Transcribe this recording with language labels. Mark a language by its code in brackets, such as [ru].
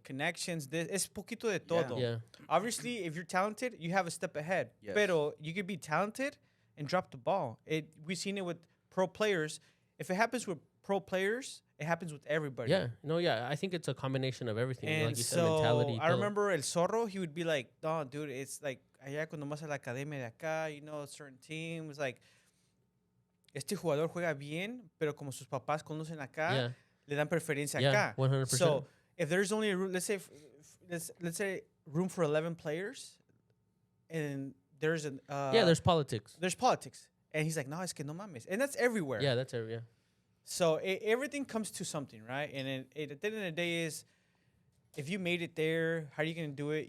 [es] Connections. Es poquito de todo. [en] Yeah. Obviously, if you're talented, you have a step ahead. Yes. Pero you could be talented and drop the ball. We've seen it with pro players. If it happens with pro players, it happens with everybody. Yeah. No, yeah. I think it's a combination of everything. And Like you said, so mentality. I remember El Zorro, he would be like, no, dude, it's like [es] allá cuando vas a la academia de acá, [en] certain teams, like, [es] este jugador juega bien, pero como sus papás conocen acá, [en] Yeah. [es] le dan preferencia [en] Yeah, [es] acá. [en] 100%. So if there's only a room, let's say room for 11 players, and there's there's politics. there's politics, and he's like, no, [es] es que no mames, [en] and that's everywhere. Yeah, that's it. Yeah. So everything comes to something, right? And at the end of the day is, if you made it there, how are you gonna do it?